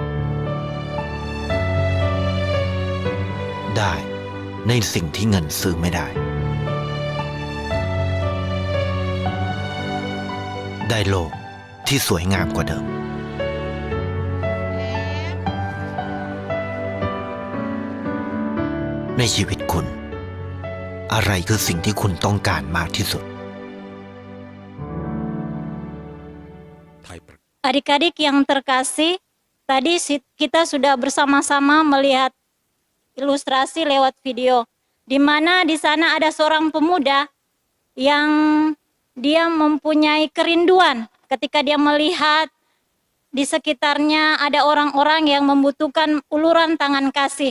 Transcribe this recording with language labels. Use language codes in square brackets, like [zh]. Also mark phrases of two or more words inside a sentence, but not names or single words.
[th] ได้ในสิ่งที่เงินซื้อไม่ได้ ได้โลกที่สวยงามกว่าเดิม ในชีวิตคุณ อะไรคือสิ่งที่คุณต้องการมากที่สุด [id] อ Adik-adik yang terkasih, tadi kita sudah bersama-sama melihat ilustrasi lewat video, di mana di sana ada seorang pemuda yang dia mempunyai kerinduan ketika dia melihat di sekitarnya ada orang-orang yang membutuhkan uluran tangan kasih.